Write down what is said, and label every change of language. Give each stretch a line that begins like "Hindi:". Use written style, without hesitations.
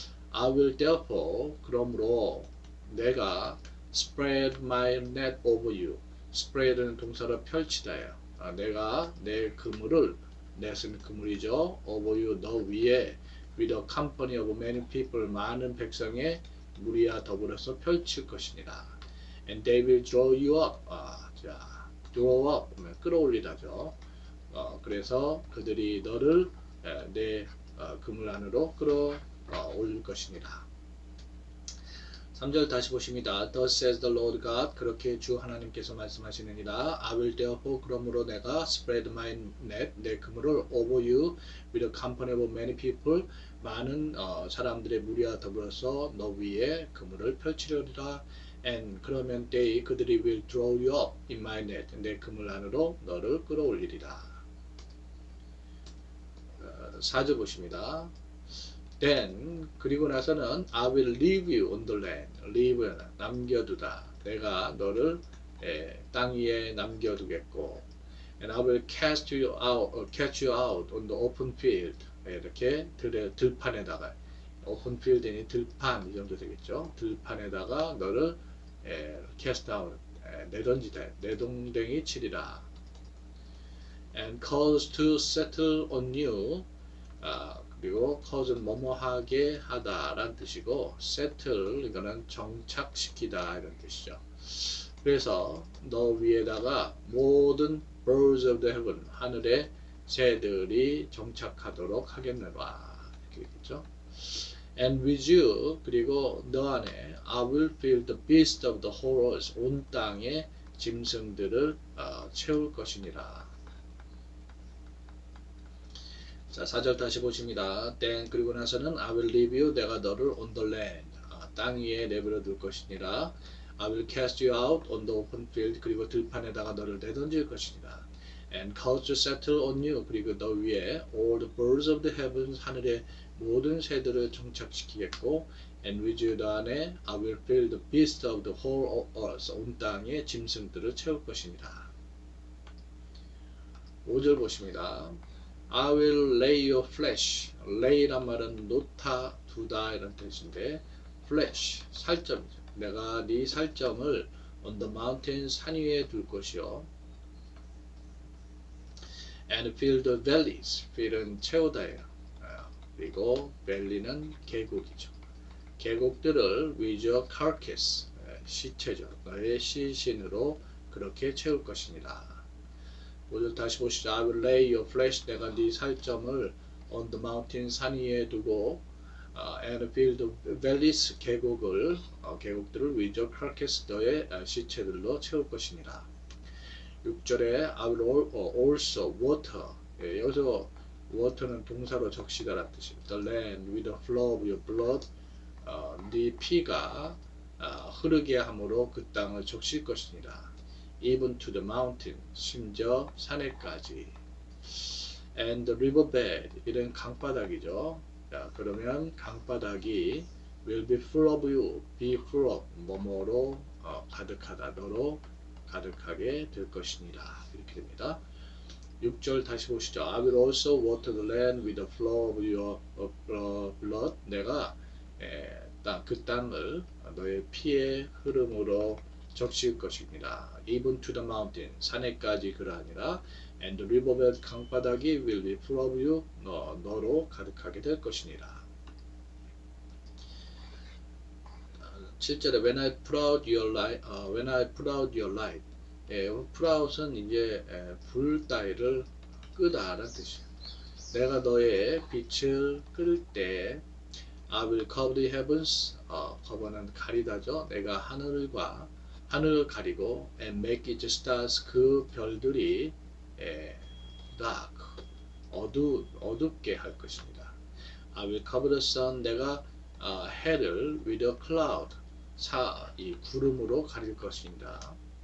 English: I will therefore,
Korean: 그러므로 내가
English: spread my net over you.
Korean: spread는 동사로 펼치다예요. 내가 내 그물을, 넷은 그물이죠.
English: over you,
Korean: 너 위에
English: with a company of many people,
Korean: 많은 백성의 무리와 더불어서 펼칠 것이니라.
English: And they will draw you up. 자, draw up 끌어올리다죠.
Korean: 그래서 그들이 너를 내 그물 안으로 끌어올릴 것이니라. 3절 다시 보십니다.
English: Thus says the Lord God.
Korean: 그렇게 주 하나님께서 말씀하시느니라.
English: I will therefore
Korean: 그러므로 내가
English: spread my net
Korean: 내 그물을
English: over you with a company of many people
Korean: 많은 사람들의 무리와 더불어서 너 위에 그물을 펼치려리라.
English: And
Korean: 그러면 그들이
English: will draw you up in my net
Korean: 내 그물 안으로 너를 끌어올리리라. 4절 보십니다.
English: Then
Korean: 그리고 나서는
English: I will leave you on the land.
Korean: leave 남겨두다. 내가 너를 땅 위에 남겨두겠고.
English: And I will catch you out on the open field.
Korean: 이렇게 들판에다가 open field니 들판 이 정도 되겠죠. 들판에다가 너를 cast out 내던지다. 내동댕이 치리라.
English: And cause to settle on you.
Korean: 그리고 cause는 뭐뭐하게 하다라는 뜻이고 settle 이거는 정착시키다 이런 뜻이죠. 그래서 너 위에다가 모든
English: birds of the heaven
Korean: 하늘의 새들이 정착하도록 하겠노라 이렇게 되겠죠.
English: And with you
Korean: 그리고 너 안에
English: I will fill the beast of the whole earth
Korean: 온 땅의 짐승들을 채울 것이니라. 자, 4절 다시 보십니다.
English: Then
Korean: 그리고 나서는
English: I will leave you
Korean: 내가 너를
English: on the land
Korean: 땅 위에 내버려 둘 것이니라.
English: I will cast you out on the open field
Korean: 그리고 들판에다가 너를 내던질 것이니라.
English: And cause to settle on you
Korean: 그리고 너 위에
English: all the birds of the heavens
Korean: 하늘의 모든 새들을 정착시키겠고
English: and with you
Korean: 너 안에
English: I will fill the beast of the whole earth
Korean: 온 땅의 짐승들을 채울 것이니라. 5절 보십니다.
English: I will lay your flesh.
Korean: lay란 말은 놓다, 두다 이런 뜻인데 flesh, 살점이죠. 내가 네 살점을
English: on the mountain
Korean: 산 위에 둘 것이요.
English: And fill the valleys.
Korean: fill은 채우다예요. 그리고 valley는 계곡이죠. 계곡들을 with your carcass, 시체죠. 너의 시신으로 그렇게 채울 것이니라. 5절 다시 보시죠.
English: I will lay your flesh.
Korean: 내가 네 살점을
English: on the mountain
Korean: 산 위에 두고
English: and fill the valleys
Korean: 계곡들을
English: with your carcass
Korean: 너의 시체들로 채울 것이니라.
English: 6절에 I will also water.
Korean: 여기서 water는 동사로 적시다라는 뜻입니다.
English: The land with the flow of your blood.
Korean: 네 피가 흐르게 함으로 그 땅을 적실 것이니라.
English: Even to the mountain,
Korean: 심지어 산에까지.
English: And the riverbed,
Korean: 이런 강바닥이죠. 자, 그러면 강바닥이
English: will be full of you,
Korean: be full of, 뭐뭐로 가득하다, 너로 가득하게 될 것이니라. 이렇게 됩니다. 6절 다시 보시죠.
English: I will also water the land with the flow of your blood.
Korean: 내가 그 땅을 너의 피의 흐름으로 적실 것입니다.
English: Even to the mountain,
Korean: 산에까지 그러하니라.
English: And the riverbed,
Korean: 강바닥이
English: will be full of you,
Korean: 너로 가득하게 될 것이니라.
English: 7절에 when I put out your light, when I put out your light.
Korean: put out은 이제 불 따위를 끄다라는 뜻이에요. 내가 너의 빛을 끌 때
English: I will cover the heavens.
Korean: cover는 가리다죠. 내가 하늘을 가리고
English: and make its stars
Korean: 그 별들이 dark 어둡게 할 것입니다.
English: I will cover the sun
Korean: 내가 해를
English: with a cloud
Korean: 이 구름으로 가릴 것입니다.